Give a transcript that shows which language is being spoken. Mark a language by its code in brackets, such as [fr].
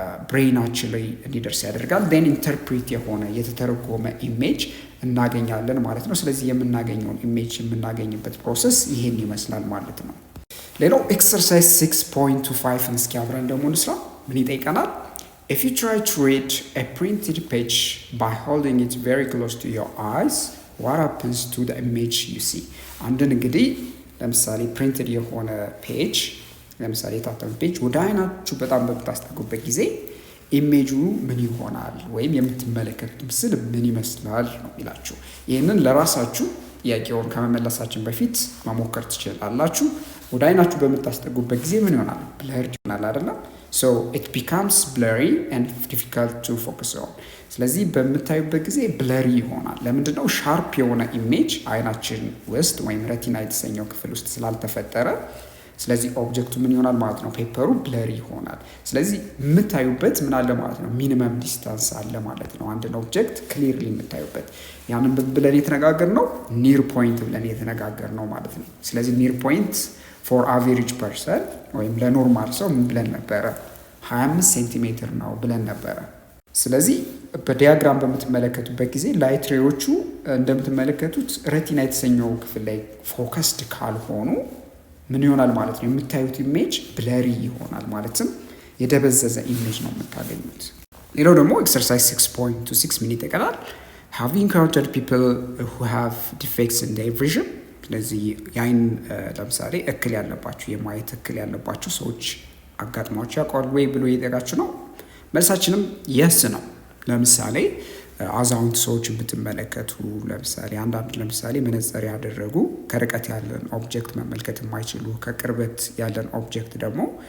[am] ብሬናችን ላይ እንዲደርስ ያደርጋል። ዴን ኢንተርፕሬት የሆነ የተተረጎመ ኢሜጅ እናገኛለን ማለት ነው። ስለዚህ የምናገኘውን ኢሜጅ የምናገኝበት ፕሮሰስ ይሄን ይመስላል ማለት ነው። ሌላው ኤክሰርሳይዝ 6.25 እስኪ አብረን ደግሞ እንስራ። ምን ይጠይቀናል? [en] If you try to read a printed page by holding it very close to your eyes, what happens to the image you see? [am] አንድን እንግዲህ ለምሳሌ ፕሪንትድ የሆነ ፔጅ ለምሳሌ የታተመ ፔጅ ወደ አይናችሁ በጣም በምታስጠጉበት ጊዜ ኢሜጁ ምን ይሆናል ወይም የምትመለከቱት ምስል ምን ይመስላል ነው ይላችሁ። ይህንን ለራሳችሁ ጥያቄውን ከመመለሳችን በፊት መሞከር ትችላላችሁ። ወደ አይናችሁ በምታስጠጉበት ጊዜ ምን ይሆናል? ብለርድ ይሆናል አይደለም? [en] so it becomes blurry and difficult to focus on። [am] ስለዚህ በምታዩበት ጊዜ ብለሪ ይሆናል። ለምንድን ነው? ሻርፕ የሆነ ኢሜጅ አይናችን ውስጥ ወይም ረቲና የተሰኘው ክፍል ውስጥ ስላልተፈጠረ፣ ስለዚህ ኦብጀክቱ ምን ይሆናል ማለት ነው? ፔፐሩ ብለሪ ይሆናል። ስለዚህ የምታዩበት ምን አለ ማለት ነው? ሚኒመም ዲስታንስ አለ ማለት ነው። አንድን ኦብጀክት ክሊርሊ የምታዩበት ያንን ብለን የተነጋገር ነው ኒር ፖይንት ብለን የተነጋገር ነው ማለት ነው። ስለዚህ ኒር ፖይንት ፎር አቨሬጅ ፐርሰን ወይም ለኖርማል ሰው ምን ብለን ነበረ? 25 ሴንቲሜትር ነው ብለን ነበረ። ስለዚህ በዲያግራም በምትመለከቱበት ጊዜ ላይት ሬዎቹ እንደምትመለከቱት ረቲና የተሰኘው ክፍል ላይ ፎከስድ ካልሆኑ ምን ይሆናል ማለት ነው? የምታዩት ኢሜጅ ብለሪ ይሆናል፣ ማለትም የደበዘዘ ኢሜጅ ነው የምታገኙት። ሌላው ደግሞ ኤክሰርሳይዝ 6.26 ምን ይጠይቀናል? [en] have you encountered people who have defects in their vision? [am] ስለዚህ የአይን ለምሳሌ እክል ያለባቸው የማየት እክል ያለባቸው ሰዎች አጋጥሟቸው ያውቃሉ ወይ ብሎ እየጠየቃችሁ ነው። መልሳችንም የስ ነው። ለምሳሌ አዛውንት ሰዎችን ብትመለከቱ ለምሳሌ አንዳንድ ለምሳሌ መነጽር ያደረጉ ከርቀት ያለን ኦብጀክት መመልከት የማይችሉ ከቅርበት ያለን ኦብጀክት ደግሞ